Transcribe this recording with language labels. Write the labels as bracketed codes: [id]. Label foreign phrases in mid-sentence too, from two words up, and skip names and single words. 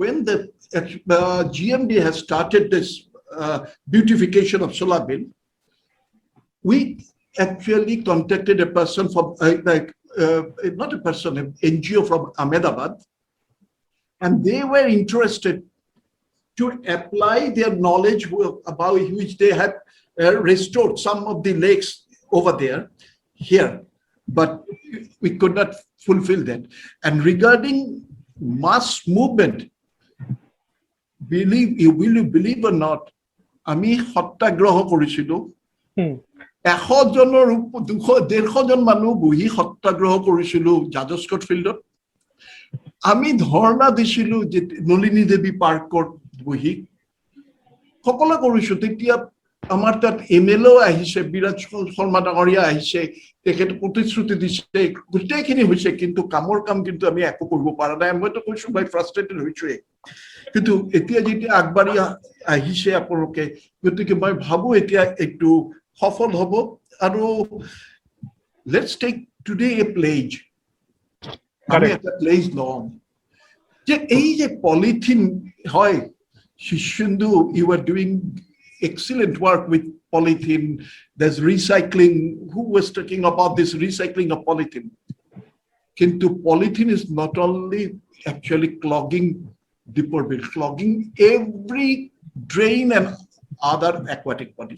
[en] when the GMD has started this beautification of Sola Beel, we actually contacted a person from, not a person, an NGO from Ahmedabad, and they were interested to apply their knowledge about which they had restored some of the lakes over there, here, but we could not fulfill that. And regarding mass movement, will you believe or not, [as] আমি সত্যাগ্ৰহ কৰিছিলো 100 জনৰ 200-150 জন মানুহ বহি সত্যাগ্ৰহ কৰিছিলো জাজস্কট ফিল্ডত আমি ধৰ্ণা দিছিলো যে নলিনী দেৱী পাৰ্কত বহি সকলো কৰিছো তেতিয়া আমাৰ তাত এমএলও আহিছে বিৰাজ শৰ্মা ডাঙৰীয়া আহিছে তেখেত প্ৰতিশ্ৰুতি দিছে গোটেইখিনি হৈছে কিন্তু কামৰ কাম কিন্তু আমি একো কৰিব পৰা নাই মইতো কৈছো মই ফ্ৰাষ্ট্ৰেটেড হৈছো কিন্তু এতিয়া যেতিয়া আগবাঢ়ি আহিছে আপোনালোকে গতিকে মই ভাবো এতিয়া একটু সফল হ'ব আৰু [en] let's take today a pledge [as] আমি একটা প্লেজ লম যে এই যে পলিথিন হয় [en] Shishindu, you are doing excellent work with polythene. There's recycling. Who was talking about this recycling of polythene? Kintu polythene is not only actually clogging Dipper Bill, clogging every drain and other aquatic bodies.